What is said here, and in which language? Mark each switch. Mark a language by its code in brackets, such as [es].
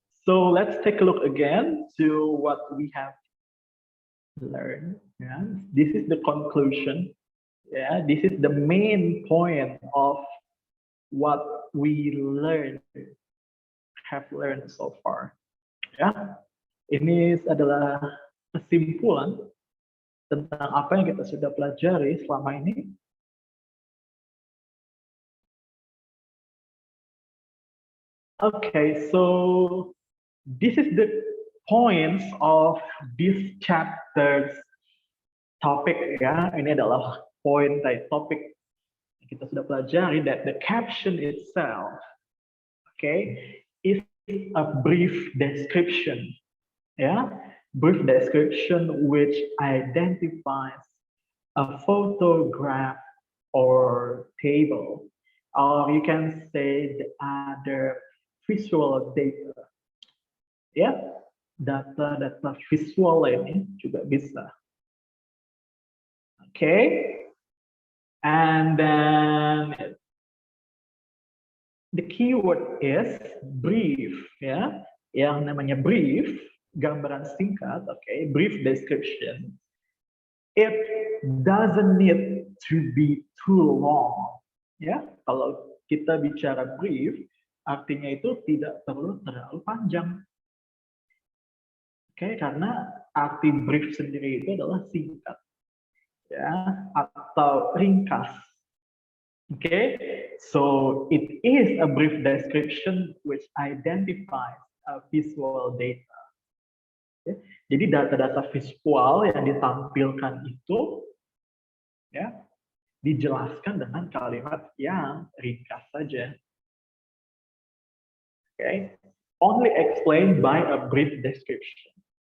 [en] So let's take a look again to what we have learned. Yeah. This is the conclusion. Yeah. This is the main point of what we have learned so far. Ya. [id] Ini adalah kesimpulan tentang apa yang kita sudah pelajari selama ini. [en] Okay, so this is the points of this chapter's topic, ya. [id] Ini adalah poin dari topik yang kita sudah pelajari, [en] that the caption itself, okay, is a brief description, ya, brief description which identifies a photograph or table, or you can say the other visual data, ya, [id] data visual ini juga bisa. [en] Okay, and then the keyword is brief, ya, [id] yang namanya brief, gambaran singkat, [en] okay, brief description. It doesn't need to be too long, ya. [id] Kalau kita bicara brief, artinya itu tidak perlu terlalu panjang. Oke, karena arti brief sendiri itu adalah singkat, ya, atau ringkas. [en] Okay, so it is a brief description which identifies visual data. Okay. [id] Jadi data-data visual yang ditampilkan itu ya dijelaskan dengan kalimat yang ringkas saja. [en] Okay, only explained by a brief description.